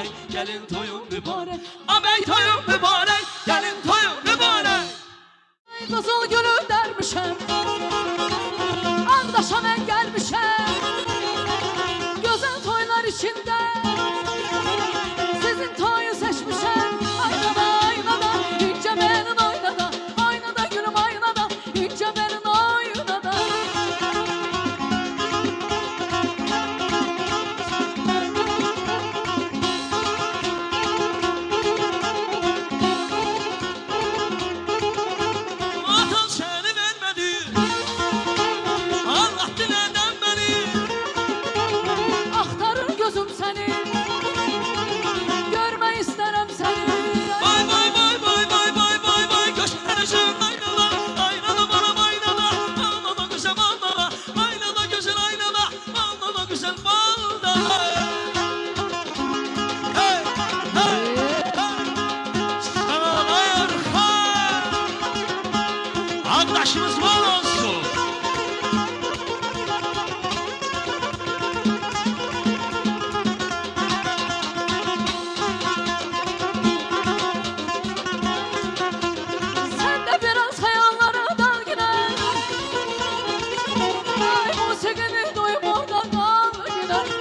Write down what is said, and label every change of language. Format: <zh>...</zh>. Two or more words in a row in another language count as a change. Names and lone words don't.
<az>gelin toyun mübarek. Abey toyun mübarek, gelin toyun mübarek. Qızıl gülü dərmişəm, Ağdaşa mən gəlmişəm. Gözəl toylar içində sizin toyu seçmişəm. Aynada, aynada, incə mənim aynada, aynada gülüm aynada, incə mənim aynada.</az> <tr>Atan seni vermedi, Allah dileden beni.</tr> <az>Axtarır gözüm səni, görmək istərəm səni. Vay vay vay vay vay vay vay vay.</az> <tr>Göstereceğim aynada, aynada bana aynada. Aynada güzel aynada, aynada güzel aynada. Aynada güzel aynada. Hey hey hey. Sana Erkan, arkadaşımız var olsun.</tr> <az>Sən də biraz xəyallara dal günə. Ay musiqini duyub orada qal günə.</az>